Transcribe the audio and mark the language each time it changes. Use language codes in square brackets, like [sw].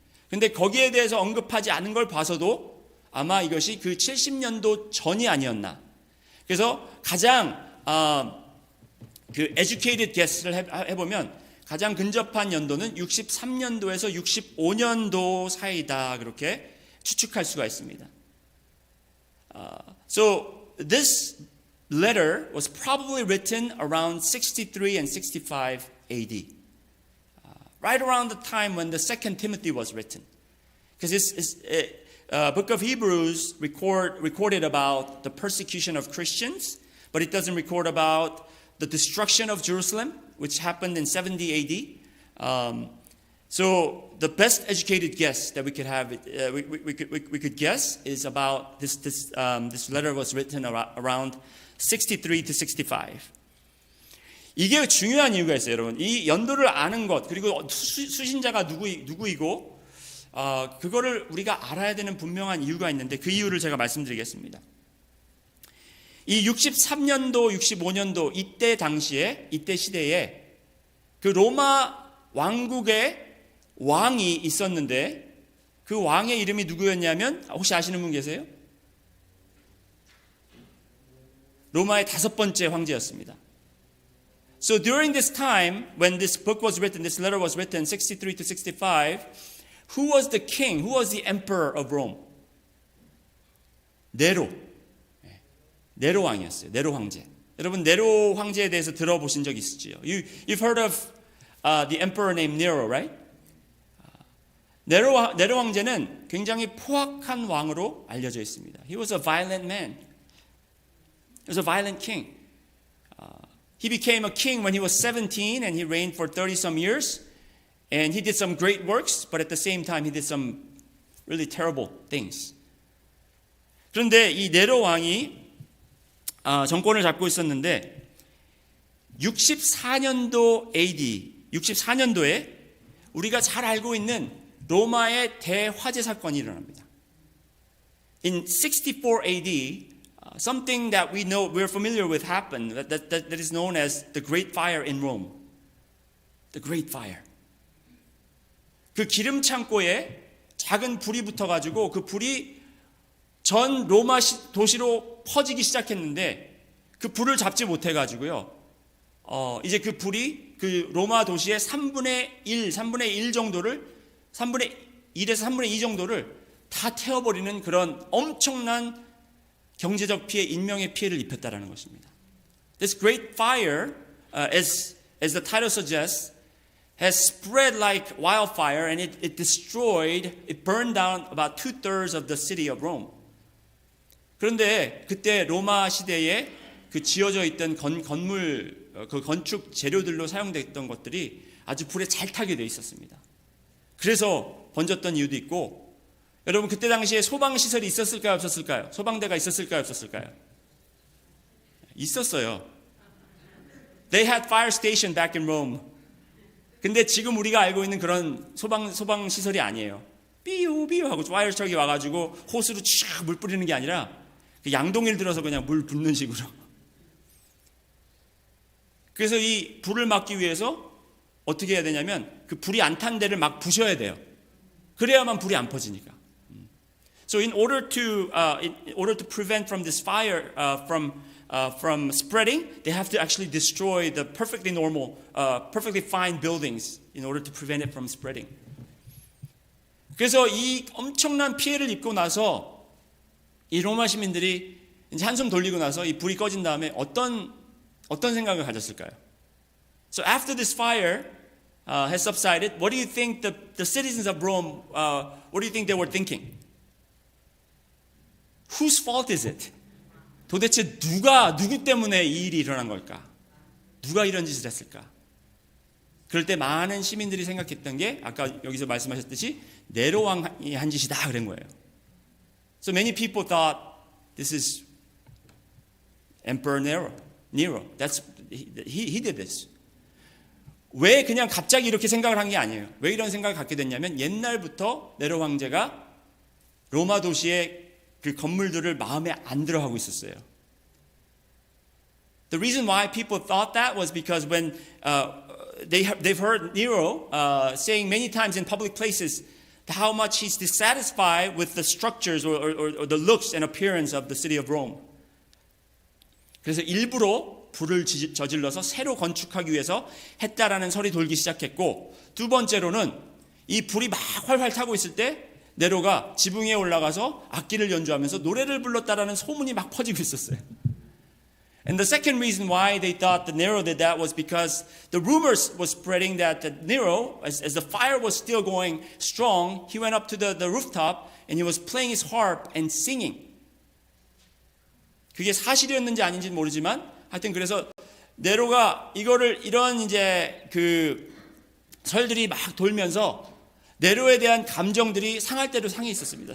[ko] 근데 거기에 대해서 언급하지 않은 걸 봐서도 아마 이것이 그 70년도 전이 아니었나. 그래서 가장 그 [en] educated guess [ko] 를 해보면 가장 근접한 연도는 63년도에서 65년도 사이다, 그렇게 추측할 수가 있습니다. [en] So this letter was probably written around 63 and 65 AD. Right around the time when the second Timothy was written. Because this book of Hebrews recorded about the persecution of Christians, but it doesn't record about the destruction of Jerusalem, which happened in 70 AD. So the best educated guess that we could have, we could guess is about this letter was written around 63 to 65. [ko] 이게 중요한 이유가 있어요, 여러분. 이 연도를 아는 것, 그리고 수신자가 누구이고 그거를 우리가 알아야 되는 분명한 이유가 있는데 그 이유를 제가 말씀드리겠습니다. 이 63년도, 65년도 이때 당시에, 이때 시대에 그 로마 왕국의 왕이 있었는데 그 왕의 이름이 누구였냐면 혹시 아시는 분 계세요? 로마의 5번째 황제였습니다. [en] So during this time, when this book was written, this letter was written, 63 to 65, who was the king? Who was the emperor of Rome? [ko] 네로. 네로 왕이었어요. 네로 황제. 여러분 네로 황제에 대해서 들어보신 적 있으시죠? [en] You've heard of the emperor named Nero, right? [ko] 네로 황제는 굉장히 포악한 왕으로 알려져 있습니다. [en] He was a violent man. He was a violent king. He became a king when he was 17 and he reigned for 30 some years. And he did some great works, but at the same time he did some really terrible things. [ko] 그런데 이 네로 왕이 정권을 잡고 있었는데 64년도 AD, 64년도에 우리가 잘 알고 있는 로마의 대화재 사건이 일어납니다. [en] In 64 AD, something that we know, we're familiar with happened that is known as the Great Fire in Rome. The Great Fire. [ko] 그 기름 창고에 작은 불이 붙어가지고 그 불이 전 로마 도시로 퍼지기 시작했는데 그 불을 잡지 못해가지고요. 이제 그 불이 그 로마 도시의 3분의 1 정도를 3분의 1에서 3분의 2 정도를 다 태워버리는 그런 엄청난 경제적 피해, 인명의 피해를 입혔다라는 것입니다. [en] This great fire, as the title suggests, has spread like wildfire and it destroyed, it burned down about 2/3 of the city of Rome. [ko] 그런데 그때 로마 시대에 그 지어져 있던 건물, 그 건축 재료들로 사용됐던 것들이 아주 불에 잘 타게 돼 있었습니다. 그래서 번졌던 이유도 있고, 여러분 그때 당시에 소방 시설이 있었을까요, 없었을까요? 소방대가 있었을까요, 없었을까요? 있었어요. [en] They had fire station back in Rome. [ko] 근데 지금 우리가 알고 있는 그런 소방 시설이 아니에요. 삐요 하고 와이어 척이 와가지고 호스로 쫙 물 뿌리는 게 아니라 그 양동이를 들어서 그냥 물 붓는 식으로. 그래서 이 불을 막기 위해서 어떻게 해야 되냐면 그 불이 안 탄 데를 막 부셔야 돼요. 그래야만 불이 안 퍼지니까. [en] So in order to prevent from this fire from spreading, they have to actually destroy the perfectly normal, perfectly fine buildings in order to prevent it from spreading. [ko] 그래서 이 엄청난 피해를 입고 나서 이 로마 시민들이 이제 한숨 돌리고 나서 이 불이 꺼진 다음에 어떤 생각을 가졌을까요? [en] So after this fire has subsided, what do you think the citizens of Rome, what do you think they were thinking? Whose fault is it? [ko] 도대체 누구 때문에 이 일이 일어난 걸까? 누가 이런 짓을 했을까? 그럴 때 많은 시민들이 생각했던 게 아까 여기서 말씀하셨듯이 네로 왕이 한 짓이다 그런 거예요. [en] So many people thought this is Emperor Nero. He did this. [ko] 왜 그냥 갑자기 이렇게 생각을 한 게 아니에요. 왜 이런 생각을 갖게 됐냐면 옛날부터 네로 황제가 로마 도시의 그 건물들을 마음에 안 들어하고 있었어요. [en] The reason why people thought that was because when they've heard Nero saying many times in public places how much he's dissatisfied with the structures or the looks and appearance of the city of Rome. [ko] 그래서 일부러 불을 저질러서 새로 건축하기 위해서 했다라는 설이 돌기 시작했고, 두 번째로는 이 불이 막 활활 타고 있을 때 네로가 지붕 위에 올라가서 악기를 연주하면서 노래를 불렀다라는 소문이 막 퍼지고 있었어요. [en] And the second reason why they thought that Nero did that was because the rumors was spreading that Nero, as the fire was still going strong, he went up to the rooftop and he was playing his harp and singing. [ko] 그게 사실이었는지 아닌지는 모르지만 하여튼 그래서 네로가 이런 이제 그 설들이 막 돌면서 네로에 대한 감정들이 상할 대로 상해 있었습니다.